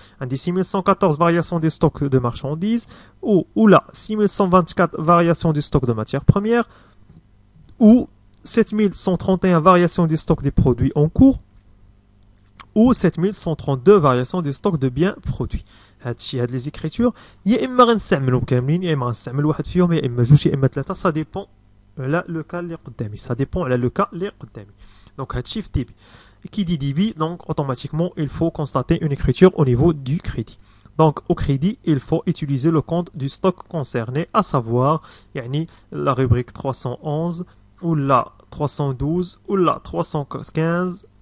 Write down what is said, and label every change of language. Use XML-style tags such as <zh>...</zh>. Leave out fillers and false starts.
<ar>عندي</ar> <fr>6114 variations du stock de marchandises ou là 6124 variations du stock de matières premières ou 7131 variations du stock des produits en cours ou 7132 variations des stocks de biens produits.</fr> <ar>هادشي هاد</ar> <fr>les écritures</fr> <ar>يا اما غنستعملهم كاملين يا اما غنستعمل واحد فيهم يا اما جوج يا اما ثلاثه،</ar> <fr>ça dépend</fr> <ar>على لو كا اللي قدامي، ça dépend على لو كا اللي قدامي.</ar> <fr>Donc</fr> <ar>هادشي في</ar> <fr>débit. Qui dit débit, donc automatiquement il faut constater une écriture au niveau du crédit. Donc au crédit, il faut utiliser le compte du stock concerné, à savoir يعني la rubrique 311 ou la 312 ou la 315.</fr>